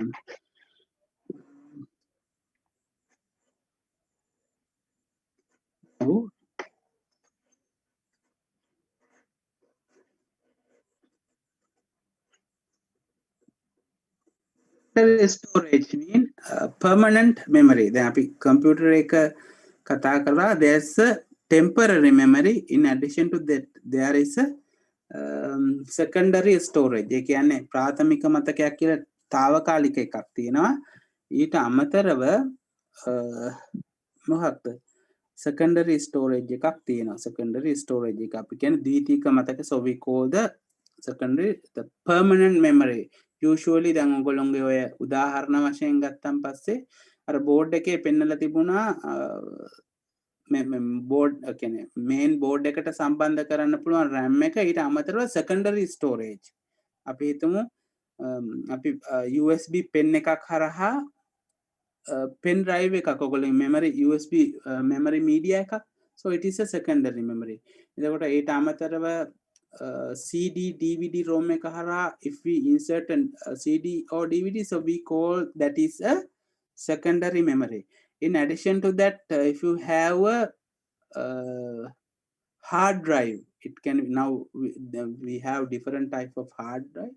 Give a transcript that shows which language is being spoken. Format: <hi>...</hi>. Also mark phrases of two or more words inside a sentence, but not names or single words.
<en>Now, storage mean permanent memory.</en> <si>දැන් අපි computer එක කතා කරලා</si> <en>there's a temporary memory. In addition to that, there is a secondary storage.</en> <si>ඒ කියන්නේ ප්‍රාථමික මතකයක් කියලා తాවකාලික එකක් තියෙනවා. ඊට අමතරව මොකක්ද</si> <en>secondary storage</en> <si>එකක් තියෙනවා.</si> <en>secondary storage</en> <si>එක අපි කියන්නේ ද්විතීක මතක.</si> <en>So we call the secondary the permanent memory.</en> <si>Usually දැන් ඔයගොල්ලෝගේ ඔය උදාහරණ වශයෙන් ගත්තන් පස්සේ අර බෝඩ් එකේ පෙන්නලා තිබුණා බෝඩ් කියන්නේ</si> <en>main board</en> <si>එකට සම්බන්ධ කරන්න පුළුවන් RAM එක ඊට අමතරව</si> <en>secondary storage.</en> <si>අපි හිතමු අපි</si> <en>USB pen</en> <si>එකක් හරහා</si> <en>pen drive</en> <si>එකක් ඔයගොල්ලෝ</si> <en>memory USB memory media</en> <si>එකක්.</si> <en>So it is a secondary memory.</en> <si>එතකොට ඊට අමතරව</si> <en>CD, DVD, ROM</en> <si>එක හරහා</si> <en>if we insert a CD or DVD, so we call that is a secondary memory. In addition to that, if you have a hard drive, it can now we have different type of hard drive.</en>